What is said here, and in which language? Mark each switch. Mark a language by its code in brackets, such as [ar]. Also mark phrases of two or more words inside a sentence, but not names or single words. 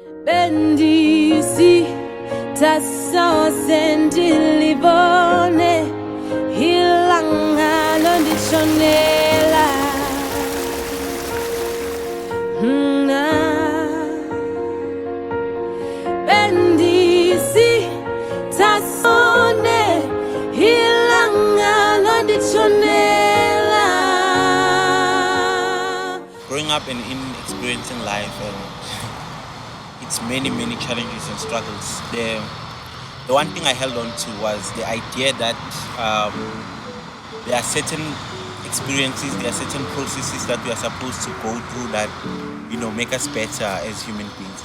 [en] Bendisi taso sentilibone hilanga londichonela Bendisi tasone hilanga londichonela. Growing up and experiencing life and its many challenges and struggles, the one thing I held on to was the idea that there are certain experiences, there are certain processes that we are supposed to go through that, make us better as human beings.